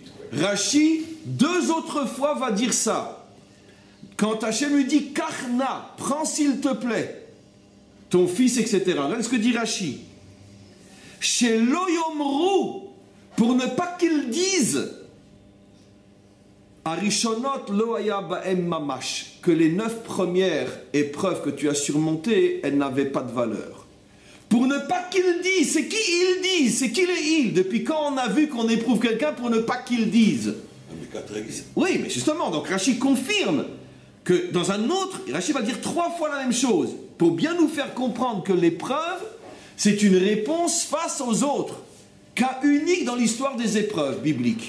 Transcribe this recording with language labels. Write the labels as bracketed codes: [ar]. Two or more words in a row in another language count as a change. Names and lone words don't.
[fr] Rashi, 2 autres fois, va dire ça. Quand Hachem lui dit, Karna, prends s'il te plaît ton fils, etc. Regardez ce que dit Rashi. chez Loyomru, pour ne pas qu'ils disent [he] הראשונות לא היה בהם ממש, [fr] que les 9 premières épreuves que tu as surmontées, elles n'avaient pas de valeur. Pour ne pas qu'ils disent, c'est qui ils disent, c'est qui les ils? Depuis quand on a vu qu'on éprouve quelqu'un pour ne pas qu'ils disent? Oui, mais justement, donc Rashi confirme que dans un autre, Rashi va dire 3 fois la même chose, pour bien nous faire comprendre que l'épreuve, c'est une réponse face aux autres, cas unique dans l'histoire des épreuves bibliques.